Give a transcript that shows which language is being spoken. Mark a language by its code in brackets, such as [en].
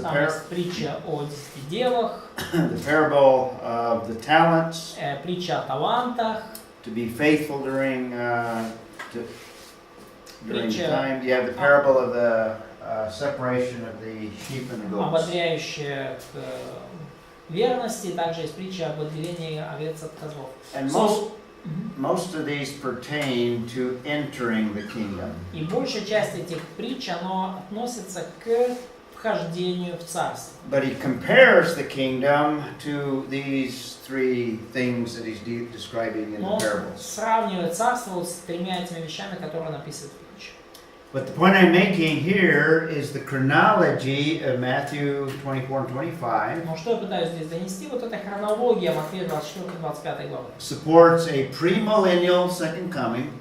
[ru] Там есть притча о 10 девах, [en] the parable of the talents, [ru] притча о талантах, [en] to be faithful during [ru] Притча [en] time. You have the parable of separation of the sheep and the goats. [ru] ободряющая к верности, также есть притча об отделении овец от козлов. [en] And most of these pertain to entering the kingdom. [ru] И большая часть этих притч, оно относится к вхождению в царство. [en] But he compares the kingdom to these three things that he's describing in the [ru] Но [en] parables. [ru] сравнивает царство вот с тремя этими вещами, которые он описывает в притче. [en] But the point I'm making here is the chronology of Matthew 24 and 25 [ru] Но что я пытаюсь здесь донести? Вот эта хронология Матфея 24-25 главы. [en] supports a premillennial second coming.